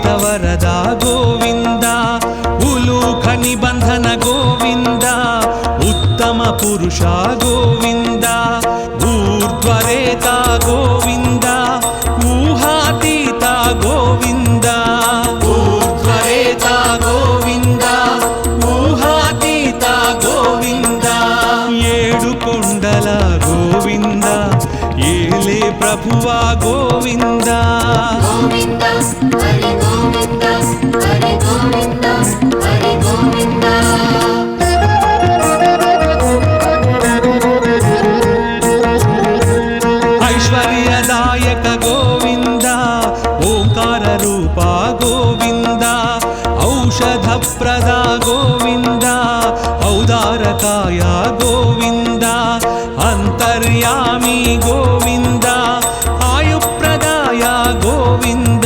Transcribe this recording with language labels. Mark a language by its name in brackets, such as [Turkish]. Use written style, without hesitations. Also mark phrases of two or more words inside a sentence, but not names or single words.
[Sanskrit] वरदा गोविन्द उलूख निबन्धन गोविन्द उत्तम पुरुष गोविन्द ऊर्ध्वरेता गोविन्द ऊहातीत गोविन्द ऊर्ध्वरेता गोविन्द ऊहातीत गोविन्द [Telugu] ఏడు కొండల గోవింద ఏలే ప్రభువా గోవింద [Sanskrit] गोविन्द हरि गोविन्द हरि गोविन्द हरि गोविन्द ऐश्वर्यदायक गोविंद ओंकार रूपा गोविंद औषधप्रदा गोविंद औदारकाय गोविंद अंतर्यामी गोविंद आयुप्रदाय गोविंद